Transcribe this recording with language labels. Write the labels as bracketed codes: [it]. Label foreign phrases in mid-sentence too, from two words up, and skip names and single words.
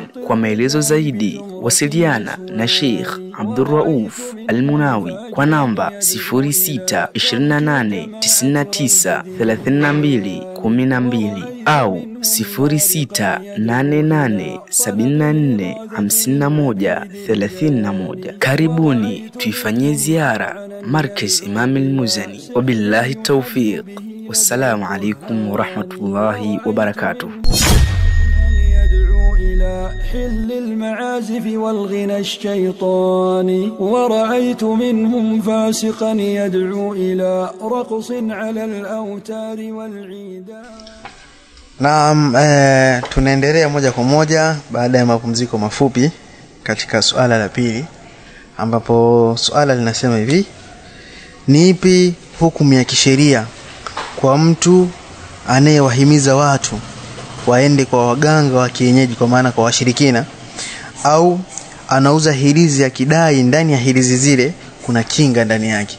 [sw] Kwa maelezo zaidi wasiliana na Sheikh Abdurrauf Al-Munawi kwa namba 0628993212 au 0688745131. Karibuni tuifanyie ziara Markaz Imam Al-Muzani. [ar] وبالله التوفيق. والسلام عليكم ورحمة الله وبركاته. حل المعازف والغنى الشيطاني ورأيت منهم فاسقا يدعو إلى رقص على الأوتار والعيدان. [sw] Naam, tunaendelea moja kwa moja baada ya mapumziko mafupi katika suala la pili, ambapo suala linasema hivi: ni ipi hukumu ya kisheria kwa mtu anayewahimiza watu waende kwa waganga wa kienyeji, kwa maana kwa washirikina, au anauza hirizi ya kidai ndani ya hirizi zile kuna kinga ndani yake?